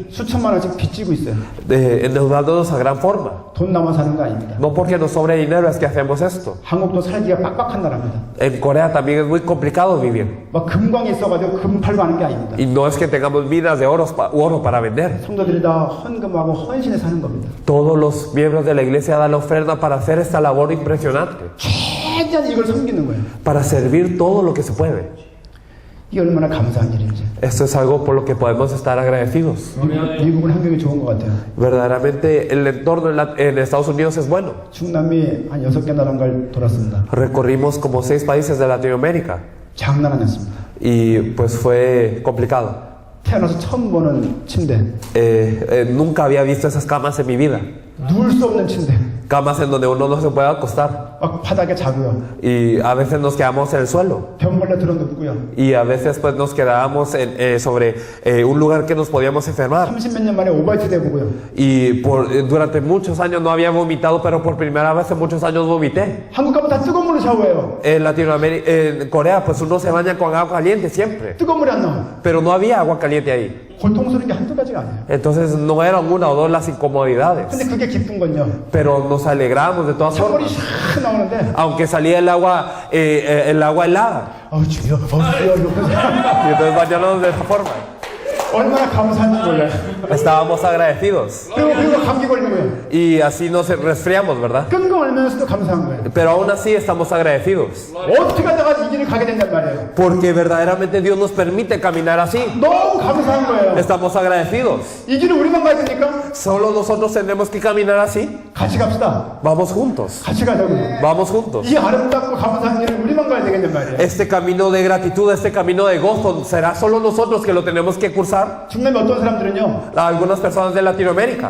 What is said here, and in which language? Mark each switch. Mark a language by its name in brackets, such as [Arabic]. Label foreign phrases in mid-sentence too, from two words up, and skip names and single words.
[Korean] 수천만 원씩 빚지고 있어요. [Spanish] Endeudándonos a gran forma. [Korean] 돈 남아 사는 거 아닙니다. [Spanish] No porque nos sobre dinero es que hacemos esto. [Korean] 한국도 살기가 빡빡한 나라입니다. [Spanish] En Corea también es muy complicado vivir. [Korean] 막 금광이 있어가지고 금 팔고 하는 게 아닙니다. [Spanish] Y no es que tengamos minas de oro para vender. [Korean] 성도들이 다 헌금하고 헌신해 사는 겁니다. [Spanish] Todos los miembros de la iglesia dan la oferta para hacer esta labor impresionante. [Korean] 최대한 이걸 섬기는 거예요. [Spanish] Para servir todo lo que se puede. [Korean] 이게 얼마나 감사한 일인지. [Spanish] Esto es algo por lo que podemos estar agradecidos. [Korean] 미국은 환경이 좋은 것 같아요. [Spanish] Verdaderamente el entorno en Estados Unidos es bueno. [Korean] 중남미 한 6개 나라를 돌았습니다. [Spanish] Recorrimos como 6 países de Latinoamérica. [Korean] 장난 아니었습니다. [Spanish] Y pues fue complicado. [Korean] 태어나서 처음 보는 침대. [Spanish] Nunca había visto esas camas en mi vida. [Korean] 누울 수 없는 침대. [Spanish] Camas en donde uno no se puede acostar. [Korean] 막 바닥에 자고요. [Spanish] Y a veces nos quedamos en el suelo. [Korean] 병벌레 들어 눕고요. [Spanish] Y a veces pues nos quedábamos sobre un lugar que nos podíamos enfermar. [Korean] 30몇 년 만에 오바이트 돼보고요. [Spanish] Y durante muchos años no había vomitado, pero por primera vez en muchos años vomité. [Korean] 한국 가면 다 뜨거운 물로 샤워해요. [Spanish] En Latinoamérica, en Corea, pues uno se baña con agua caliente siempre. [Korean] 뜨거운 물이 안 나와. [Spanish] Pero no había agua caliente ahí. [Korean] 고통스러운 게 한두 가지가 아니에요. [Spanish] Entonces no eran una o dos las incomodidades. [Korean] 근데 그게 기쁜 건요. [Spanish] Pero nos alegramos de todas [Korean] 찬물이 [Spanish] formas. [Korean] 샥 나오는데 [Spanish] Aunque salía el agua helada. [Korean] 주여 이러면서 [Spanish] Y entonces bañarnos de esa forma. [Korean] 얼마나 감사한지 몰라요. [Spanish] Estábamos agradecidos. [Korean] 그리고 감기 걸리고요. [Spanish] Y así nos resfriamos, ¿verdad? [Korean] 끙끙 앓면서도 감사한 거예요. [Spanish] Pero aún así estamos agradecidos. [Korean] 어떻게 하다가 이 길을 가게 된단 말이에요. [Spanish] Porque verdaderamente Dios nos permite caminar así. [Korean] 너무 감사한 거예요. [Spanish] Estamos agradecidos. [Korean] 이 길을 우리만 가야 되니까 [Spanish] Solo nosotros tenemos que caminar así. [Korean] 같이 갑시다. [Spanish] Vamos juntos. [Korean] 같이 가자고요. [Spanish] Vamos juntos. [Korean] 이 아름답고 감사한 길을 우리만 가야 되겠단 말이에요. [Spanish] Este camino de gratitud, este camino de gozo, ¿será solo nosotros que lo tenemos que cursar? [Korean] 중남미 어떤 사람들은요. [Spanish] Algunas personas de Latinoamérica.